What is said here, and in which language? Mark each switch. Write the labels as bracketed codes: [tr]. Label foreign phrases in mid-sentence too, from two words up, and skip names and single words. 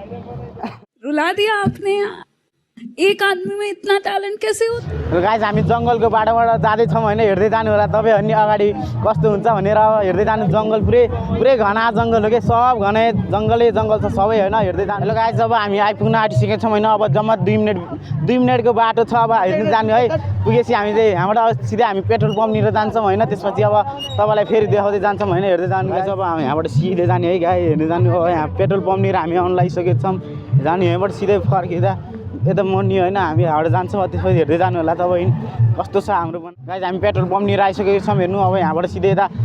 [hi] रुला दिया आपने एक आदमी में इतना टैलेंट कैसे हो [ne] गाइस हामी जङ्गलको बाटोबाट जाँदैछौँ होइन हेर्दै जानु होला तपाईँहरू नि अगाडि कस्तो हुन्छ भनेर हेर्दै जानु जङ्गल पुरै घना जङ्गल हो कि सब घनै जङ्गलै जङ्गल छ सबै होइन हेर्दै जानु हेलो गाइस अब हामी आइपुग्न आँटिसकेका छौँ होइन अब जम्मा 2 मिनटको बाटो छ अब हेर्दै जानु है पुगेपछि हामी चाहिँ यहाँबाट सिधै हामी पेट्रोल पम्पनिर जान्छौँ होइन त्यसपछि अब तपाईँलाई फेरि देखाउँदै जान्छौँ होइन हेर्दै जानु गाइस अब हामी यहाँबाट सिधै जाने है गाई हेर्दै जानु हो यहाँ पेट्रोल पम्पनिर हामी आउनु लागिसकेका छौँ जानु यहाँबाट सिधै फर्किँदा यता मर्नी होइन हामी यहाँबाट जान्छौँ त्यसपछि हेर्दै जानु होला तपाईँ कस्तो छ हाम्रो पनि गाइस हामी पेट्रोल पम्पनिर आइसकेको छौँ हेर्नु अब यहाँबाट सिधै यता